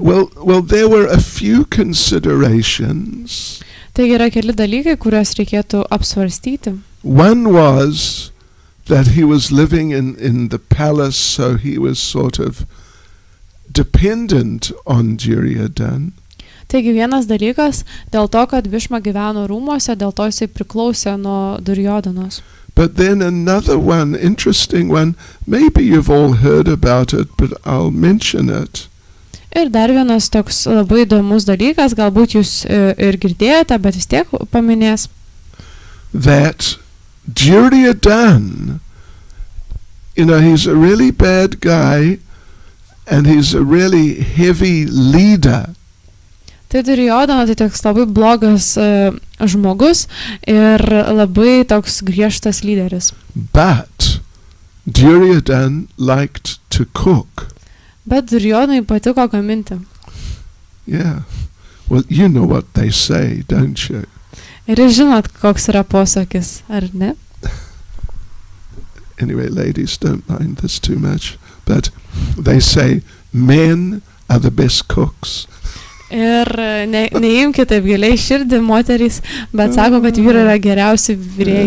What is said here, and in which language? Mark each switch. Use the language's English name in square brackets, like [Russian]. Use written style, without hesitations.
[English] Well, there were a few considerations. [Lithuanian] Taigi yra keli dalykai, kuriuos reikėtų apsvarstyti. [English] One was that he was living in the palace, so he was sort of dependent on Duryodhana. [Lithuanian] Taigi vienas dalykas, dėl to, kad Bhishma gyveno rūmuose, dėl to jisai priklausė nuo Duryodanos. [English] But then another one, interesting one, maybe you've all heard about it, but I'll mention it. [Lithuanian] Ir dar vienas toks labai įdomus dalykas, galbūt jūs ir girdėjote, bet vis tiek paminės. [English] That Duryodhana, he's a really bad guy and he's a really heavy leader. [Lithuanian] Tai Duryodhana tai toks labai blogas žmogus ir labai toks griežtas lyderis. [English] But Duryodhana liked to cook. [Lithuanian] Bet Duryodhanai patiko gaminti. [English] Yeah. Well, you know what they say, don't you? [Lithuanian] Ir žinot, koks yra posakis, ar ne? [English] Anyway, ladies, don't mind this too much. But they say men are the best cooks. [Lithuanian] Ir neimkite taip giliai širdį moterys, bet sako, kad vyrai yra geriausi virėjai.